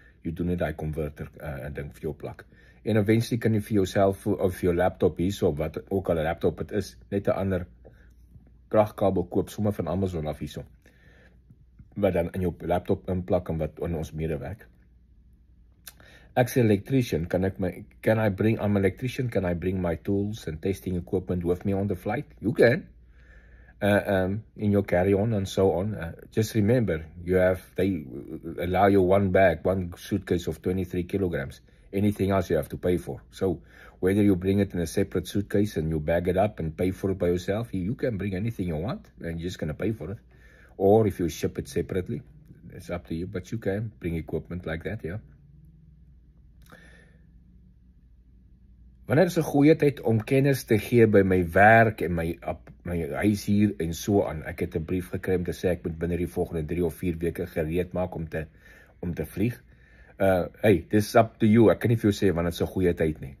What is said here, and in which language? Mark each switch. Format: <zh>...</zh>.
<af>Jy doen net die converter ding vir jou plak. En eventually kan jy vir jouself of vir jou laptop hierso, wat ook al 'n laptop het is, net 'n ander kragkabel koop, sommer van Amazon af hierso, wat dan in jou laptop inplak en wat in ons medewerk. Ek sê</af> <en>electrician, I'm an electrician, can I bring my tools and testing equipment with me on the flight? You can. In your carry-on and so on. Just remember, they allow you one suitcase of 23 kilograms. Anything else you have to pay for. So whether you bring it in a separate suitcase and you bag it up and pay for it by yourself, you can bring anything you want and you're just going to pay for it. Or if you ship it separately, it's up to you, but you can bring equipment like that, yeah.</en> <af>Wanneer is 'n goeie tyd om kennis te gee by my werk en my huis hier en so aan? Ek het 'n brief gekry om te sê ek moet binne die volgende 3 of 4 weke gereed maak om te vlieg.</af> <en>Hey, this is up to you.</en> <af>Ek kan nie vir jou sê wanneer is 'n goeie tyd nie.</af>